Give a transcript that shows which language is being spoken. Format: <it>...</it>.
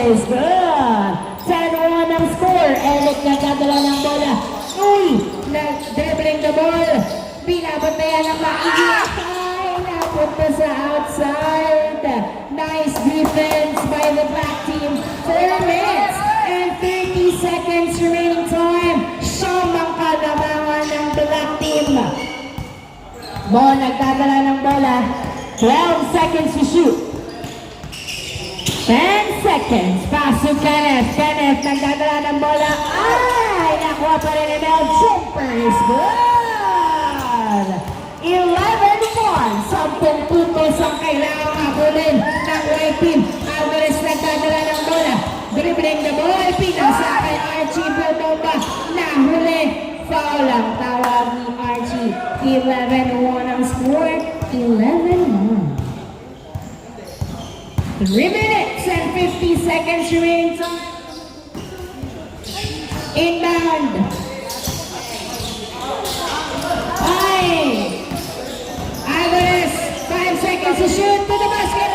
<en>Is good.</en> <tl>10-1 ang score. Eric nagdadala ng bola. Uy! Nag-dribbling</tl> <en>the ball.</en> <tl>Binabantayan ng maigi. Ay! Napunta sa outside.</tl> <en>Nice defense by the black team. 4 minutes and 30 seconds remaining time.</en> <tl>Siyam ang kalamangan ng black team. Mo nagdadala ng bola.</tl> <en>12 seconds to shoot. 10 seconds. Pass to Kenneth.</en> <tl>Kenneth nagdadala ng bola. Ay! Nakuha pa rin ni Mel.</tl> <en>Jumper is good.</en> <tl>11-1. 10 puntos ang kailangang habulin ng white team. Alvarez nagdadala ng bola.</tl> <en>Dribbling the ball.</en> <tl>Pinasa kay Archie Bomba. Nahuli. Foul ang tawag ni Archie. 11-1 ang score. 11-1.</tl> <en>3 minutes and 50 seconds remaining time. Inbound. Ay! Alvarez, 5 seconds to shoot to the basket.</en>